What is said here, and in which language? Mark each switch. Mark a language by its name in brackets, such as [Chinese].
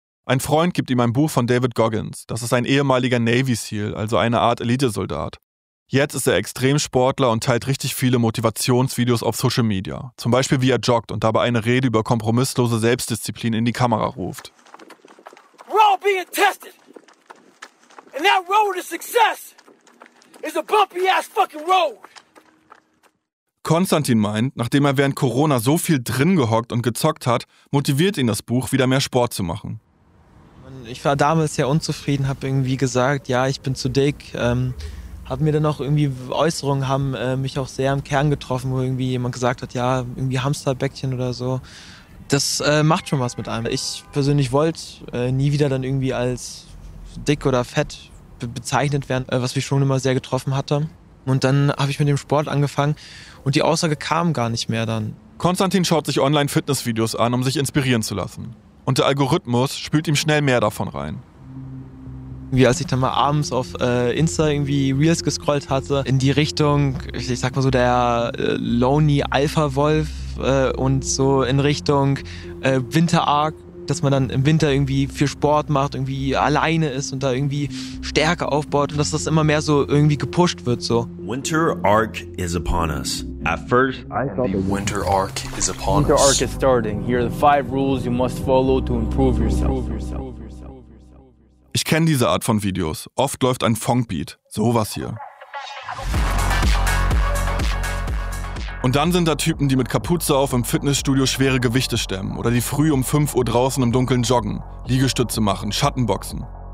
[German] Ein Freund gibt ihm ein Buch von David Goggins. Das ist ein ehemaliger Navy SEAL, also eine Art Elitesoldat. Jetzt ist er Extremsportler und teilt richtig viele Motivationsvideos auf Social Media. Zum Beispiel, wie er joggt und dabei eine Rede über kompromisslose Selbstdisziplin in die Kamera ruft. [English] We're all being tested! And that road to success is a bumpy ass fucking road. [German] Konstantin meint, nachdem er während Corona so viel drin gehockt und gezockt hat, motiviert ihn das Buch, wieder mehr Sport zu machen. Ich war damals sehr unzufrieden, habe irgendwie gesagt, ja, ich bin zu dick. Habe mir dann auch irgendwie Äußerungen haben mich auch sehr im Kern getroffen, wo irgendwie jemand gesagt hat, ja, irgendwie Hamsterbäckchen oder so. Das macht schon was mit einem. Ich persönlich wollte nie wieder dann irgendwie als dick oder fett bezeichnet werden, was mich schon immer sehr getroffen hatte. Und dann habe ich mit dem Sport angefangen und die Aussage kam gar nicht mehr dann. Konstantin schaut sich Online-Fitness-Videos an, um sich inspirieren zu lassen. Und der Algorithmus spült ihm schnell mehr davon rein. Wie als ich dann mal abends auf Insta irgendwie Reels gescrollt hatte, in die Richtung, ich sag mal so der Lonely Alpha Wolf und so in Richtung Winter Arc, dass man dann im Winter irgendwie viel Sport macht, irgendwie alleine ist und da irgendwie Stärke aufbaut und dass das immer mehr so irgendwie gepusht wird so. [English] Winter Arc is upon us. At first, I thought the Winter Arc is upon us. Winter Arc is starting. Here are the five rules you must follow to improve yourself. [German] Ich kenne diese Art von Videos. Oft läuft ein Funkbeat. Sowas hier. Und dann sind da Typen, die mit Kapuze auf im Fitnessstudio schwere Gewichte stemmen oder die früh um 5 Uhr draußen im Dunkeln joggen, Liegestütze machen, Schattenboxen.